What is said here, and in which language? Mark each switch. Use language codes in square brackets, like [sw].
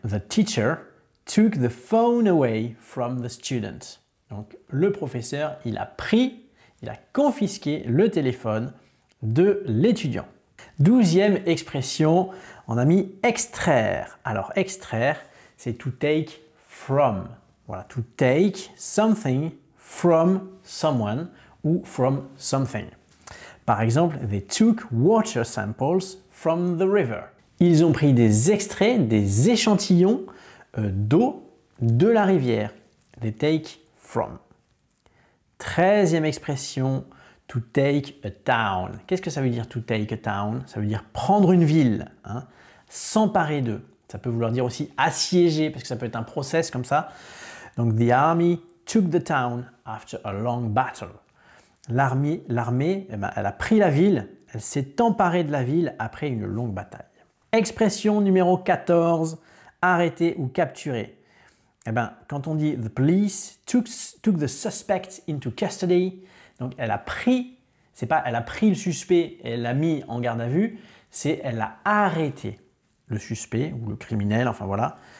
[en] The teacher took the phone away from the student. [fr] Donc, le professeur, il a confisqué le téléphone de l'étudiant. 12e expression, on a mis extraire. Alors, extraire, c'est to take from. Voilà, [en] to take something from someone ou from something. [fr] Par exemple, [en] they took water samples from the river. [fr] Ils ont pris des extraits, des échantillons d'eau de la rivière. [en] They take from. [fr] 13e expression, to take a town. Qu'est-ce que ça veut dire to take a town? Ça veut dire prendre une ville, hein, s'emparer d'eux. Ça peut vouloir dire aussi assiéger, parce que ça peut être un process comme ça. Donc, [en] the army took the town after a long battle. [fr] L'armée, eh ben, elle a pris la ville, elle s'est emparée de la ville après une longue bataille. Expression numéro 14, arrêter ou capturer. Eh ben, quand on dit [en] the police took the suspect into custody, [fr] donc elle a pris, c'est pas elle a pris le suspect et elle l'a mis en garde à vue, c'est elle a arrêté le suspect ou le criminel, enfin voilà.